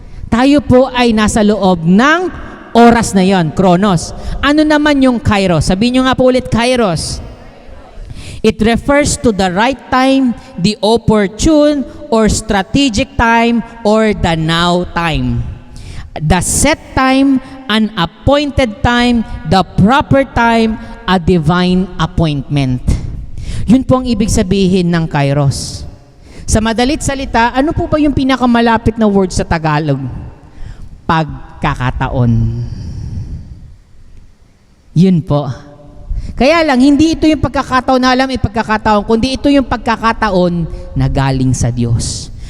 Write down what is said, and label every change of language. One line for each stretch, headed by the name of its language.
Filipino: Tayo po ay nasa loob ng oras na yon, chronos. Ano naman yung kairos? Sabihin nyo nga po ulit, kairos.
English: It refers to the right time, the opportune or strategic time, or the now time. The set time, an appointed time, the proper time, a divine appointment.
Filipino: Yun po ang ibig sabihin ng kairos. Sa madalit salita, ano po ba yung pinakamalapit na word sa Tagalog? Pagkakataon. Yun po. Kaya lang, hindi ito yung pagkakataon na alam, pagkakataon, kundi ito yung pagkakataon na galing sa Diyos.